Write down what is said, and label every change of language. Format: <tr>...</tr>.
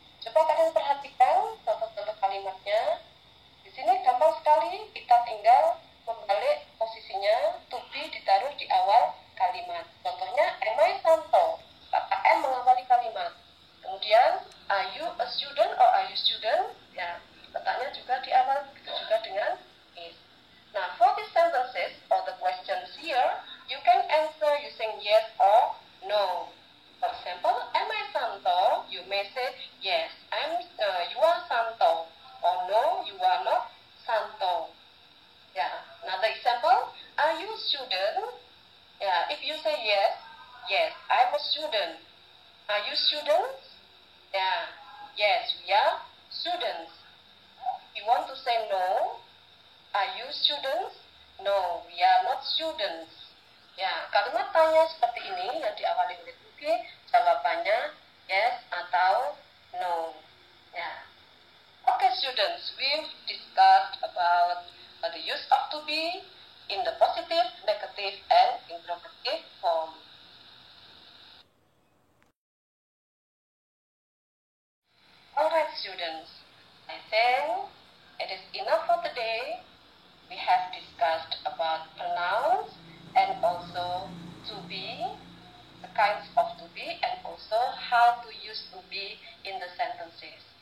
<id>Coba kalian perhatikan contoh-contoh kalimatnya. Di sini gampang sekali, kita tinggal membalik posisinya, to be ditaruh di awal kalimat. Contohnya,</id> <en>am I Santo?</en> <id>Kata am mengawali kalimat.</id> <en>Kemudian, are you a student or are you student?</en> <id>Ya, letaknya juga di awal, begitu juga dengan is.</id> <en>Nah, for these sentences or the questions here, you can answer using yes or no. For example, am I Santo? You may say yes, you are Santo. Or no, you are not Santo. Yeah. Another example, are you a student? Yeah. If you say yes, yes, I'm a student. Are you students? Yeah. Yes, we are students. You want to say no? Are you students? No, we are not students.</en> <id>Ya, kalimat tanya seperti ini yang diawali oleh to be, jawabannya yes atau no. Ya.</id> <en>Okay, students, we've discussed about the be in the positive, negative, and interrogative form. Alright students, I think it is enough for today. We have discussed about pronouns and also to be, the kinds of to be, and also how to use to be in the sentences.</en>